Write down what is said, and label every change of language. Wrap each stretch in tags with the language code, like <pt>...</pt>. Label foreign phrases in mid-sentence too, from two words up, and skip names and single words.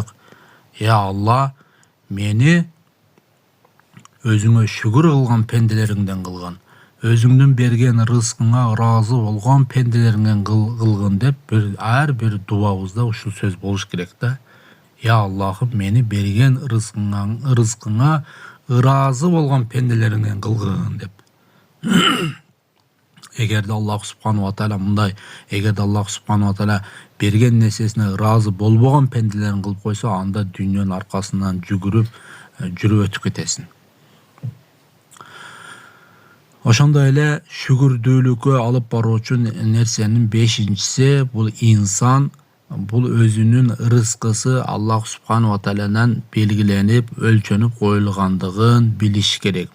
<ar>يا الله,</ar> <ky>мени өзүңө шүгүр кылган пенделериңден кылгын, өзүңдүн берген рызкыңа ыраазы болгон пенделериңден кылгын деп ар бир дубабызда ушул сөз болуш керек да. Я Аллахым, мени берген рызкыңа ыраазы болгон пенделериңден кылгын деп. Эгерде Аллах</ky> <ar>سبحانه وتعالى</ar> <ky>мындай, эгерде Аллах</ky> <ar>سبحانه وتعالى</ar> <ky>берген нерсесине ыраазы болбогон пенделерин кылып койсо, анда дүйнөнүн аркасынан жүрүп өтүп кетесиң. Ошондой эле шүгүрдүүлүккө алып баруучу нерсенин бешинчиси бул инсан бул өзүнүн рызкысы Аллах</ky> <ar>سبحانه و</ar> <ky>таалядан белгиленип, өлчөнүп коюлгандыгын билиш керек.</ky>